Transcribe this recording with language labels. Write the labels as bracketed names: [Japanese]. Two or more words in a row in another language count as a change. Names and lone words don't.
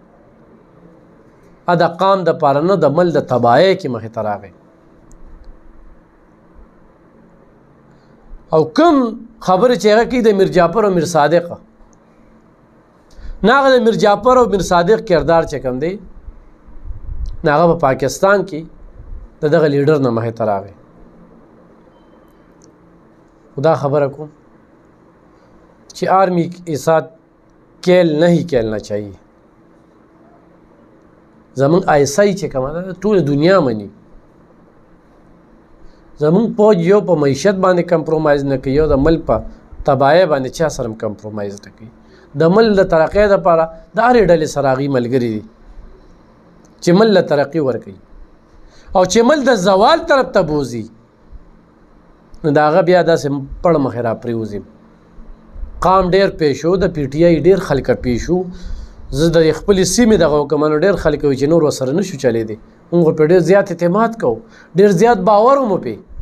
[Pashto] د قام دپاره نه د مل د تباهۍ کې مخې ته راغی او کوم خبرې چې هغه کوي د میر جعفر او میر صادق نه هغه د میر جعفر او میر صادق کردار چې کوم دی نه هغه په پاکستان کې د دغه لیډر نه مخې ته راغی خدا خبره کوم چې [Urdu] آرمی کے ساتھ کھیل نہیں کھیلنا چاہیے [Pashto] زمونږ آیسای چې کومه ده ټول دنیا مني زمونږ فوج یو په معیشت باندې کمپرومایز نه کوي یو د ملک په تباهۍ باندې چا سره کمپرومایز نه کوي د ملک د ترقۍ دپاره د هرې ډلې سره هغوی ملګري دي چې ملک له ترقي ورکوي او چې ملک د زوال طرف ته بوځي نو د هغه بیا داسې پړ مخې را پرېوځي قام ډېر پیشو د پی ټي آی ډېر خلکه پیشو زه د خپلې سیمې دغه حکمانو ډېر خلک وي چې نور ورسره نشو چلېدی موږ په ډېر زیات اعتماد کوو ډېر زیات باور مو پې